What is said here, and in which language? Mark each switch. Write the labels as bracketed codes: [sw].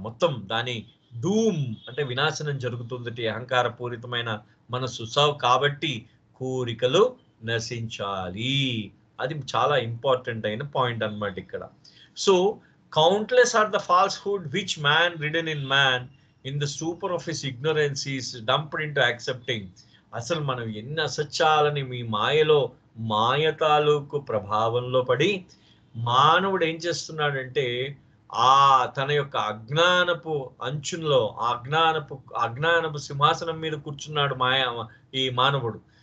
[te] మొత్తం దాని డూమ్ అంటే వినాశనం జరుగుతుంది అహంకార పూరితమైన మనస్సు. కాబట్టి కోరికలు నశించాలి. అది చాలా ఇంపార్టెంట్ అయిన పాయింట్ అన్నమాట ఇక్కడ. [en] So countless are the falsehood which man ridden in man in the stupor of his ignorance is dumped into accepting. [te] అసలు మనం ఎన్ని అసత్యాలని మీ మాయ తాలూకు ప్రభావంలో పడి మానవుడు ఏం చేస్తున్నాడంటే తన యొక్క అజ్ఞానపు అంచుల్లో అజ్ఞానపు సింహాసనం మీద కూర్చున్నాడు ఈ మానవుడు.